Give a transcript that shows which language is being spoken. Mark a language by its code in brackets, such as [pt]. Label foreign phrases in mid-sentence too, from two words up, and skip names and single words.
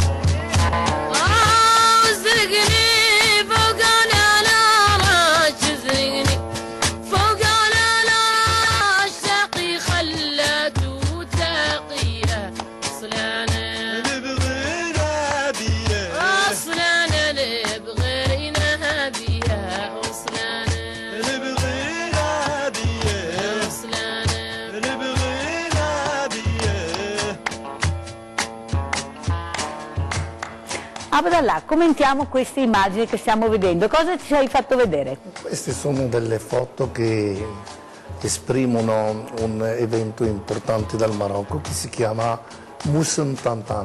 [ar] وزرقني فوق العراس زرقني فوق العراس تاقي خلته تاقيه اصلا انا بغينا بيه اصلا انا بغينا بيه اصلا بغينا بيه [it] Abdallah, commentiamo queste immagini che stiamo vedendo. Cosa ci hai fatto vedere? Queste sono delle foto che esprimono un evento importante dal Marocco che si chiama Moussem Tantan.